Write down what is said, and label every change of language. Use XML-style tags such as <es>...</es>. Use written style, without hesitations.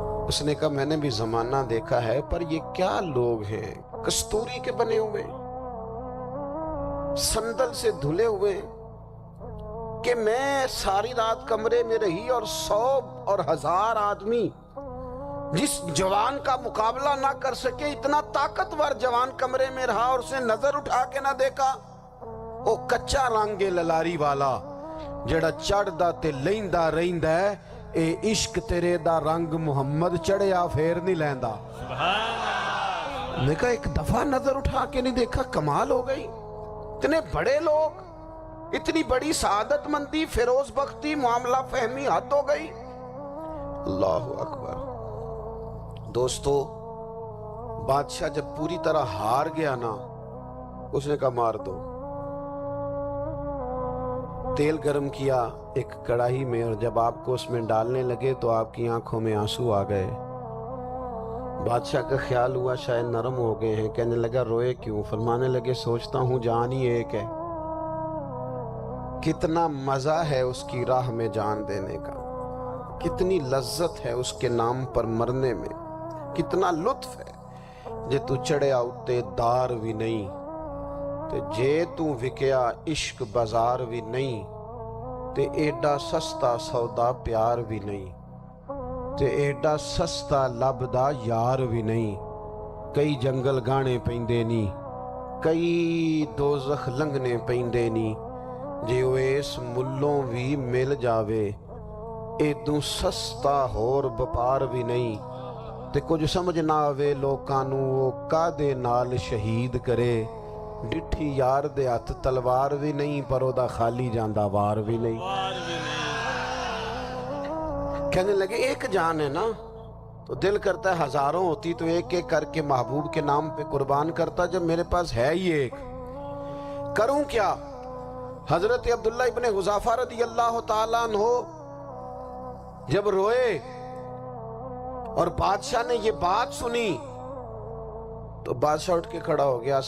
<ur>اس نے کہا میں نے بھی زمانہ دیکھا ہے، پر یہ کیا لوگ ہیں، کستوری کے بنے ہوئے، سندل سے دھلے ہوئے، کہ میں ساری رات کمرے میں رہی اور 100 اور 1000 آدمی جس جوان کا مقابلہ نہ کر سکے، اتنا طاقتور جوان کمرے میں رہا اور اسے نظر اٹھا کے نہ دیکھا.</ur> <pa>او کچا رنگے للاری والا جڑا چڑھدا تے لیندا رہندا ہے، اے عشق تیرے دا رنگ محمد چڑھیا پھر نہیں لیندا.</pa> <ur>میں کہا ایک دفعہ نظر اٹھا کے نہیں دیکھا، کمال ہو گئی. اتنے بڑے لوگ، اتنی بڑی سعادت مندی، فیروز بختی، معاملہ فہمی، حد ہو گئی. اللہ اکبر. دوستو، بادشاہ جب پوری طرح ہار گیا نا، اس نے کہا مار دو. تیل گرم کیا ایک کڑاہی میں، اور جب آپ کو اس میں ڈالنے لگے تو آپ کی آنکھوں میں آنسو آ گئے. بادشاہ کا خیال ہوا شاید نرم ہو گئے ہیں. کہنے لگا روئے کیوں؟ فرمانے لگے سوچتا ہوں جان ہی ایک ہے، کتنا مزہ ہے اس کی راہ میں جان دینے کا، کتنی لذت ہے اس کے نام پر مرنے میں، کتنا لطف ہے.</ur> <pa>جے تو چڑھیا اتے دار بھی نہیں، تے جے تو وکیا عشق بازار بھی نہیں، تے ایڈا سستا سودا پیار بھی نہیں، تے ایڈا سستا لبدا یار بھی نہیں. کئی جنگل گانے پیندے نی، کئی دوزخ لنگنے پیندے نی، جے وہ اس ملوں بھی مل جاوے، ایدوں سستا ہور بپار بھی نہیں. تے کچھ سمجھ نہ آوے لوکاں نوں وہ کادے نال شہید کرے، ڈٹھی یار دے ہاتھ تلوار بھی نہیں، پر او دا خالی جاندہ وار بھی نہیں.</pa> <ur>کہنے لگے ایک جان ہے نا، تو دل کرتا ہے ہزاروں ہوتی تو ایک ایک کر کے محبوب کے نام پہ قربان کرتا. جب میرے پاس ہے ہی ایک، کروں کیا؟ حضرت عبداللہ ابن حذافہ رضی اللہ تعالیٰ عنہ جب روئے اور بادشاہ نے یہ بات سنی تو بادشاہ اٹھ کے کھڑا ہو گیا.</ur>